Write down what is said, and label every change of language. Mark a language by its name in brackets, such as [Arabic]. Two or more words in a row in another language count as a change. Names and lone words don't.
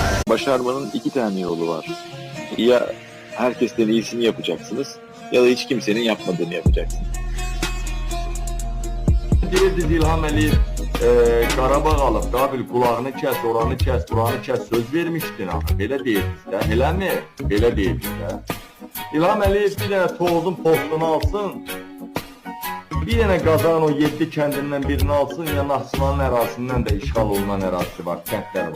[Turkish] başarmanın iki tane yolu var. Ya herkesten iyisini yapacaksınız ya da hiç kimsenin yapmadığını yapacaksınız. [Azerbaijani] Deyirdi İlham Əliyev Qarabağ alıb, Qabil qulağını kəs, oranı kəs, buranı kəs söz vermişdin axı. Belə deyirdiniz də, eləmi? Belə deyirdiniz də. İlham Əliyev bir dənə Tovuzun postunu alsın, bir dənə Qazan o 7 kəndindən birini alsın, ya Naxçıvanın ərazisindən də işğal olunan ərazisi var, kəndlər var.